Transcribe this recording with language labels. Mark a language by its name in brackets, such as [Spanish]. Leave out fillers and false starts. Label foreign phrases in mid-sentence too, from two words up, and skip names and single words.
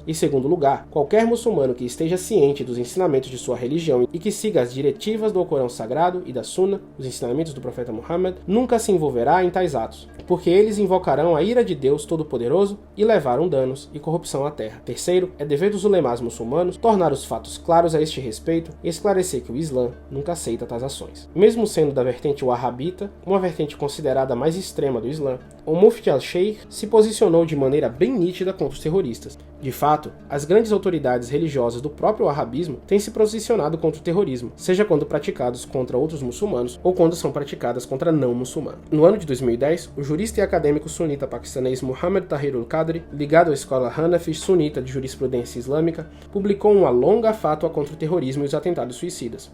[Portuguese] Em segundo lugar, qualquer muçulmano que esteja ciente dos ensinamentos de sua religião e que siga as diretivas do Alcorão Sagrado e da Sunna, os ensinamentos do profeta Muhammad, nunca se envolverá em tais atos, porque eles invocarão a ira de Deus Todo-Poderoso e levaram danos e corrupção à terra. Terceiro, é dever dos ulemás muçulmanos tornar os fatos claros a este respeito e esclarecer que o Islã nunca aceita tais ações. Mesmo sendo da vertente wahhabita, uma vertente considerada mais extrema do Islã, o Mufti al-Sheikh se posicionou de maneira bem nítida contra os terroristas. De fato, as grandes autoridades religiosas do próprio wahhabismo têm se posicionado contra o terrorismo, seja quando praticados contra outros muçulmanos ou quando são praticadas contra não muçulmanos. No ano de 2010, o jurista e acadêmico sunita paquistanês Muhammad Tahir al-Qadri, ligado à escola Hanafi sunita de jurisprudência islâmica, publicou uma longa fátua contra o terrorismo e os atentados suicidas.